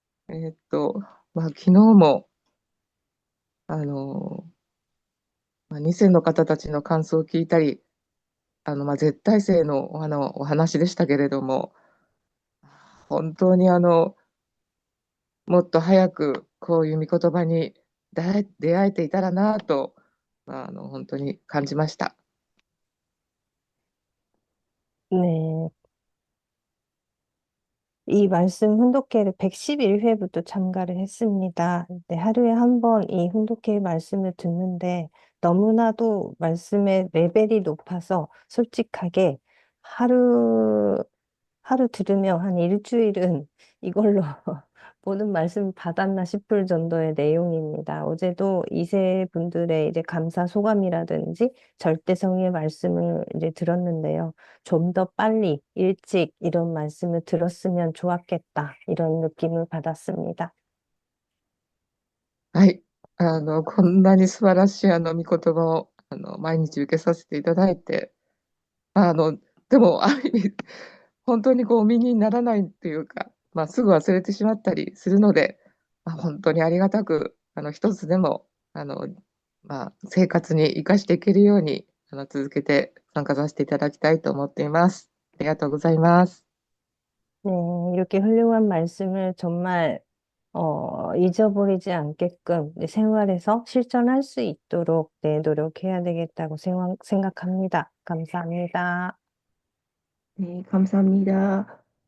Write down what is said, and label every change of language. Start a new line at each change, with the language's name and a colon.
Japanese: 昨日も2世の方たちの感想を聞いたり、絶対性のお話でしたけれども、本当にもっと早くこういう御言葉に出会えていたらなと、本当に感じました。
Korean: 네, 이 말씀 훈독회를 111회부터 참가를 했습니다. 네, 하루에 한 번 이 훈독회 말씀을 듣는데 너무나도 말씀의 레벨이 높아서 솔직하게 하루, 하루 들으면 한 일주일은 이걸로 모든 말씀 받았나 싶을 정도의 내용입니다. 어제도 이세 분들의 이제 감사 소감이라든지 절대성의 말씀을 이제 들었는데요. 좀 더 빨리, 일찍 이런 말씀을 들었으면 좋았겠다. 이런 느낌을 받았습니다.
Japanese: はい。こんなに素晴らしい御言葉を毎日受けさせていただいて、あの、でも、ある意味、本当にこう、身にならないっていうか、すぐ忘れてしまったりするので、本当にありがたく、一つでも、生活に生かしていけるように、続けて参加させていただきたいと思っています。ありがとうございます。
Korean: 네, 이렇게 훌륭한 말씀을 정말 잊어버리지 않게끔 내 생활에서 실천할 수 있도록 노력해야 되겠다고 생각합니다. 감사합니다. 네, 감사합니다.